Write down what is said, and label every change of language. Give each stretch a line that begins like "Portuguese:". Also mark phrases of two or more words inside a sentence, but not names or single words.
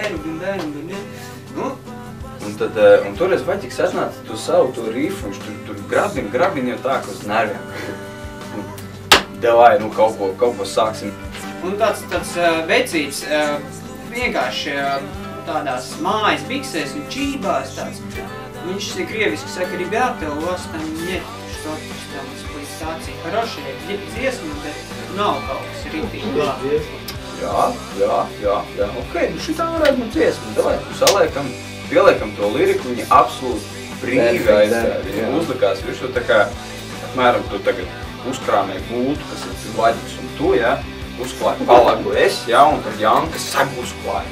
Latvian: Un toreiz Vaķiks atnāca to savu to rifu, viņš tur grabina jau tā, ka uz nerviem. Devai, kaut ko sāksim. Un tāds vecīts, vienkārši tādās mājas biksēs un čībās tāds. Viņš krieviski saka,
Russian: rебята, у вас там нет что-то там эксплуатации.
Latvian: Хорошая dziesma, bet nav kaut kas ritīgi labi. Jā, ok, šitā varētu būt dziesma. Davai, pieliekam to liriku, viņi absolūti brīvi aizgāja. Viņi uzlikās visu tā kā, apmēram tu tagad uzkrāmēji būtu, kas ir Vaģiks un tu, jā, uzklāji palagu es, jā, un tad Janka sag uzklāji.